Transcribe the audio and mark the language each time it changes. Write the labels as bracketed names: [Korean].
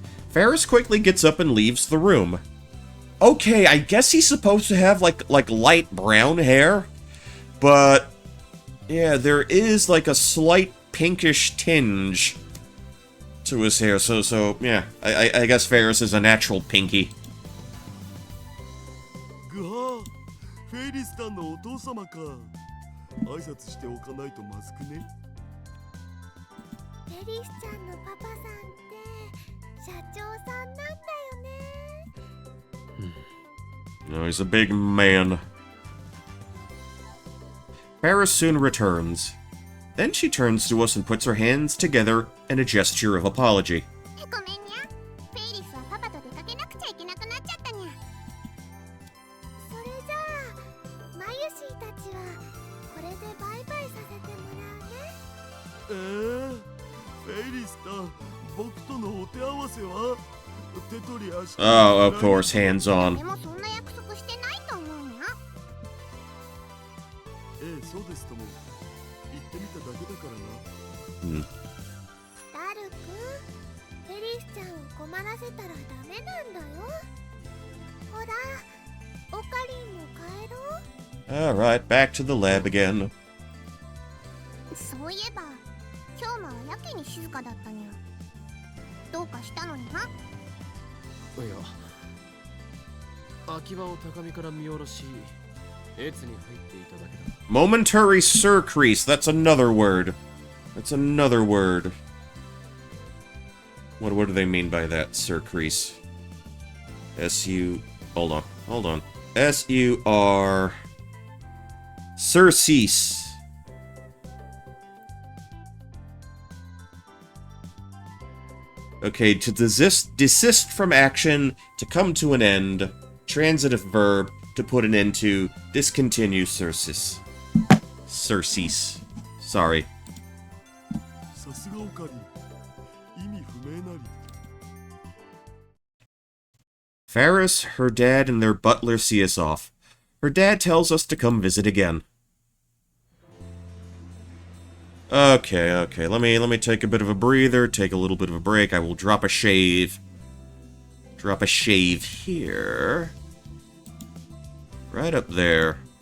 [English] Ferris quickly gets up and leaves the room. Okay, I guess he's supposed to have like light brown hair, but yeah, there is like a slight pinkish tinge to his hair. So yeah, I guess Ferris is a natural pinky. [Japanese] ぐはフェイリスタンのお父様か。挨拶しておかないとまずくね。フェリスちゃんのパパさんって社長さんなんだよね。 [English] No, he's a big man. Ferris soon returns. Then she turns to us and puts her hands together in a gesture of apology. [Japanese] ごめんにゃ。フェイリスはパパと出かけなくちゃいけなくなっちゃったにゃ。それじゃあマユシーたちはこれでバイバイさせてもらうね。フェイリスタン、僕とのお手合わせは手取り足取り。 [English] Oh, of course, hands on. [Japanese] でもそんな約束してないと思うにゃ。そうですとも。言ってみただけだからな。ダルク、フェリスちゃんを困らせたらダメなんだよ。ほら、オカリンも帰ろう。 [English] Alright, back to the lab again. [Japanese] そういえば、今日もはやけに静かだったにゃ。どうかしたのにな。いや、秋葉を高みから見下ろし、越に入っていただけだ。 [English] Momentary surcrease, that's another word. That's another word. What do they mean by that, surcrease? S-U... Hold on. S-U-R... Surcease. Okay, to desist from action, to come to an end, transitive verb, to put an end to discontinue Circes. Circes. Sorry. [Japanese] さすがオカリン。意味不明なり。 [English] Ferris, her dad, and their butler see us off. Her dad tells us to come visit again. Okay, let me take a bit of a breather, take a little bit of a break. I will drop a shave. Drop a shave here. Right up there.